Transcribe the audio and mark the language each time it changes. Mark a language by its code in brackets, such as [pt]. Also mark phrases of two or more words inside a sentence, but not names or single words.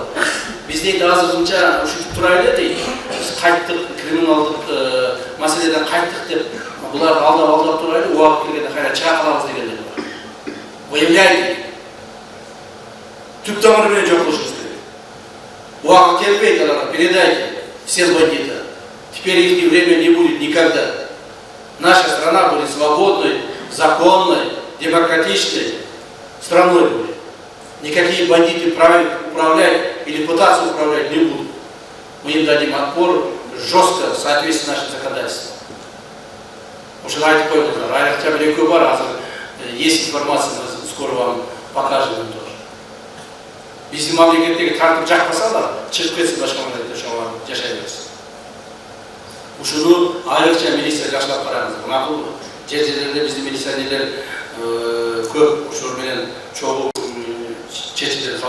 [ky] Биз дейт азырынча ушинтип турайлы дейт. Биз кайттык, криминалдык маселеден кайттык деп, буларды алдап турайлы, убакыт келгенде кайра чыга калабыз дегендер бар. [ru] Выявляйте. [ky] Түп тамыры менен жок кылышыбыз керек. Убакыт келбейт, аларга [ru] передайте всем бандитам. Теперь их время не будет никогда. Наша страна будет свободной, законной, демократичной страной будет. Никакие бандиты управлять или пытаться управлять не будут. Мы им дадим отпор жестко, в соответствии с нашим законодательством. Уже на это понял, хотя бы легкий бар, есть информация, мы скоро вам покажем им тоже. [ky] Биздин мамлекеттеги тартып жакпасалар, чыгып кетсин башка мамлекетте ошого жашай берсин. Ушуну айрыкча милиция жакшылап караңыз. Макул жер-жерлерде биздин милиционерлер көп ушул менен чогуу чечимдер кабыл алабыз.